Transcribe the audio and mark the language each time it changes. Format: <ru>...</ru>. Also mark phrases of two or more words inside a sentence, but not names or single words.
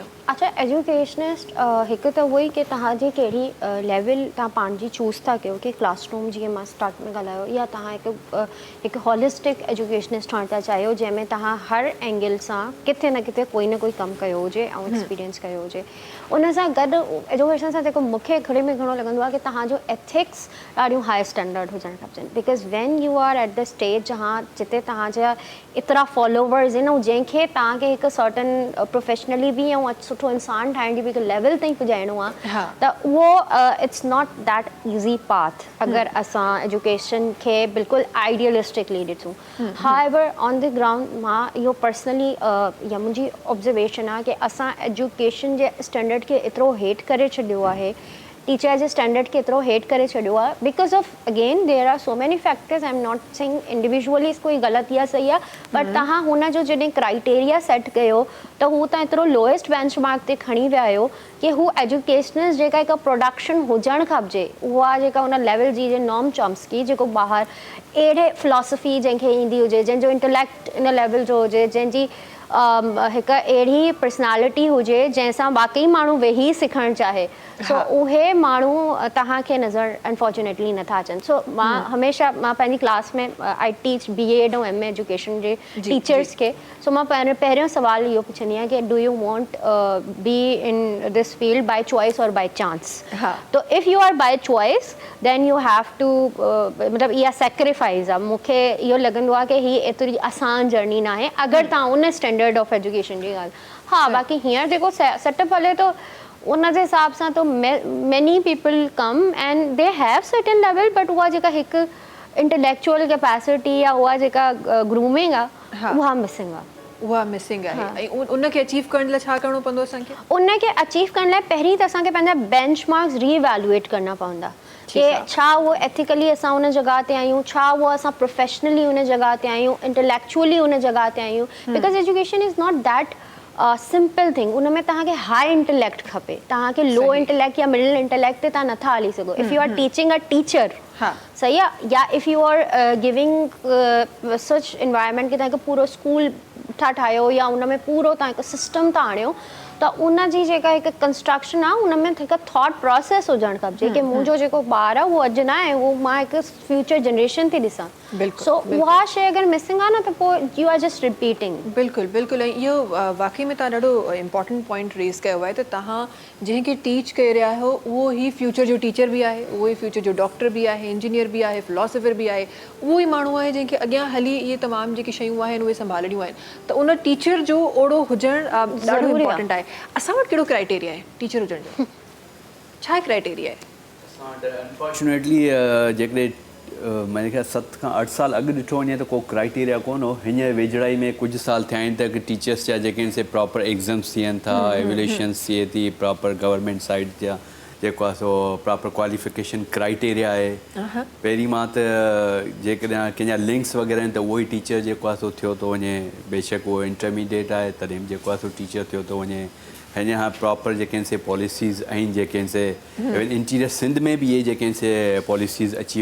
<sd>अच्छा एजुकेशनिस्ट हिकु त उहो ई की तव्हांजी कहिड़ी लेवल तव्हां पंहिंजी चूज़ था कयो की क्लासरूम जीअं मां स्टार्ट में ॻाल्हायो या तव्हां हिकु</sd> <en>holistic educationist</en> <sd>ठहणु था चाहियो जंहिंमें तव्हां हर एंगल सां किथे न किथे कोई न कोई कमु कयो हुजे ऐं एक्सपीरियंस कयो हुजे उन सां गॾु एजुकेशन सां जेको मूंखे घणे में घणो लॻंदो आहे की तव्हांजो एथिक्स ॾाढियूं</sd> <en>high standard</en> <sd>हुजणु खपजनि</sd> <en>because when you are at the stage</en> <sd>जहाँ जिते तव्हांजा एतिरा फॉलोवर्स आहिनि ऐं जंहिंखे तव्हांखे हिकु</sd> <en>certain professionally</en> <sd>बि ऐं सुठो इंसानु ठाहिण जी बि हिकु लेवल ताईं पुॼाइणो आहे त उहो</sd> <en>it's not that easy path</en> <sd>अगरि असां एजुकेशन खे बिल्कुलु आइडियलिस्टिकली ॾिसूं</sd> <en>however on the ground</en> <sd>मां इहो पर्सनली या मुंहिंजी ऑब्जर्वेशन आहे की असां एजुकेशन जे स्टैंडर्ड खे एतिरो हेठि करे छॾियो आहे टीचर जे स्टैंडर्ड खे एतिरो हेठि करे छॾियो आहे</sd> <en>because of again there are so many factors I am not saying individually</en> <sd>कोई ग़लति या सही आहे बट तव्हां हुनजो जॾहिं</sd> <en>criteria set</en> <sd>कयो त हू तव्हां एतिरो</sd> <en>lowest bench mark</en> <sd>ते खणी विया आहियो की हू एजुकेशनल जेका हिकु प्रोडक्शन हुजणु खपिजे उहा जेका हुन लेवल जी जे नॉम चॉम्स्की जेको ॿाहिरि अहिड़े फिलॉसफी जंहिंखे ईंदी हुजे जंहिंजो इंटेलेक्ट इन लेवल जो हुजे जंहिंजी हिकु अहिड़ी पर्सनैलिटी हुजे जंहिंसां वाक़ई माण्हू वेही सिखणु चाहे सो उहे माण्हू तव्हांखे नज़र अनफॉर्चुनेटली नथा अचनि सो मां हमेशह मां पंहिंजी क्लास में</sd> <en>I teach BEd</en> <sd>ऐं MA एजुकेशन जे टीचर्स खे सो मां पहिरियों सवाल इहो पुछंदी आहियां की</sd> <en>do you want be in this field by choice or by chance so if you are by choice then you have to</en> <sd>मतिलबु इहा सेक्रीफाइस आहे मूंखे इहो लॻंदो आहे की हीअ एतिरी आसान जर्नी न आहे अगरि तव्हां उन</sd> <en>standard of education</en> <sd>जी ॻाल्हि हा बाक़ी हींअर जेको सेटअप हले थो उन जे हिसाब सां</sd> <en>so many people come and they have certain level but</en> <sd>उहा जेका हिकु</sd> <en>intellectual capacity</en> <sd>या उहा जेका ग्रूमिंग आहे उहा मिसिंग आहे उहा मिसिंग आहे ऐं उनखे अचीव करण लाइ छा करिणो पवंदो असांखे उनखे अचीव करण लाइ पहिरीं त असांखे पंहिंजा</sd> <en>bench marks reevaluate</en> <sd>करणा पवंदा कि छा उहो एथिकली असां उन जॻह ते आहियूं छा उहो असां प्रोफेशनली उन जॻह ते आहियूं इंटेलेक्चुअली उन जॻह ते आहियूं</sd> <en>because education is not that simple thing</en> <sd>उन में तव्हांखे</sd> <en>high intellect</en> <sd>खपे तव्हांखे</sd> <en>low intellect</en> <sd>या</sd> <en>middle intellect</en> <sd>ते तव्हां नथा हली सघो</sd> <en>if you are teaching a teacher</en> <sd>सही आहे या</sd> <en>if you are giving such environment</en> <sd>की तव्हांखे पूरो स्कूल था ठाहियो या उन में पूरो तव्हां हिकु सिस्टम था आणियो त उन जी जेका हिकु कंस्ट्रक्शन आहे उन में हिकु</sd> <en>thought process</en> <sd>हुजणु खपजे की मुंहिंजो जेको ॿारु आहे उहो अॼु न आहे उहो मां हिकु</sd> <en>future generation</en> <sd>थी ॾिसां सो उहा शइ अगरि मिसिंग आहे न त पोइ</sd> <en>you are just repeating</en> <sd>बिल्कुलु बिल्कुलु ऐं इहो वाक़ई में तव्हां ॾाढो</sd> <en>important point raise</en> <sd>कयो आहे त तव्हां जंहिंखे टीच करे रहिया आहियो उहो ई फ्यूचर जो टीचर बि आहे उहो ई फ्यूचर जो डॉक्टर बि आहे इंजीनियर बि आहे फिलोसफर बि आहे उहो ई माण्हू आहे जंहिंखे अॻियां हली इहे तमामु जेकी शयूं आहिनि उहे संभालणियूं आहिनि त उन टीचर जो ओड़ो हुजणु ॾाढो इम्पॉर्टेंट आहे असां वटि कहिड़ो क्राइटेरिया आहे टीचर हुजण जो छा क्राइटेरिया आहे अनफॉर्चुनेटली जेकॾहिं मुंहिंजे ख़्याल 7 खां 8 साल अॻु ॾिठो वञे त को क्राइटेरिया कोन हो हींअर वेझड़ाई में कुझु साल थिया आहिनि त टीचर्स जा जेके आहिनि से</sd> <en>proper exams</en> <sd>थियनि था एवेल्यूशन्स थिए थी</sd> <en>proper government side</en> <sd>जा जेको आहे सो</sd> <en>proper qualification criteria</en> <sd>आहे पहिरीं मां त जेकॾहिं कंहिंजा लिंक्स वग़ैरह आहिनि त उहो ई टीचर जेको आहे सो थियो थो वञे बेशक उहो इंटरमीडिएट आहे तॾहिं बि जेको आहे सो टीचर थियो थो वञे हिन खां प्रॉपर जेके आहिनि से पॉलिसीज़ आहिनि जेके आहिनि से इंटीरियर सिंध में बि इहे जेके आहिनि से पॉलिसीज़ अची</sd>